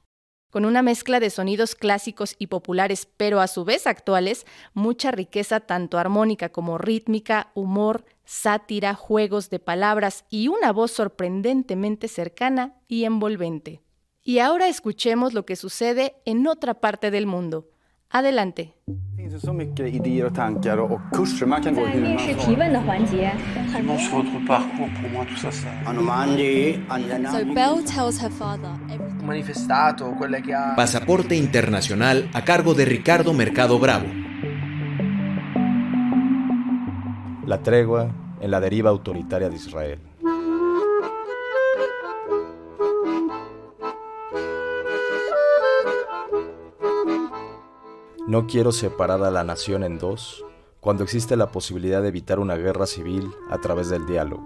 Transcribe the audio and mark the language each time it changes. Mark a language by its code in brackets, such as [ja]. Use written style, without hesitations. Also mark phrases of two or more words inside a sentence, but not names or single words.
[es] Con una mezcla de sonidos clásicos y populares, pero a su vez actuales, mucha riqueza tanto armónica como rítmica, humor, sátira, juegos de palabras y una voz sorprendentemente cercana y envolvente. Y ahora escuchemos lo que sucede en otra parte del mundo. Adelante. [sv] Så mycket idéer och tankar och kurser man kan gå hur man vill. [en] So Belle tells her father everything. [it] Manifestato, quelle che ha... [es] Pasaporte internacional a cargo de Ricardo Mercado Bravo. La tregua en la deriva autoritaria de Israel. No quiero separar a la nación en dos cuando existe la posibilidad de evitar una guerra civil a través del diálogo.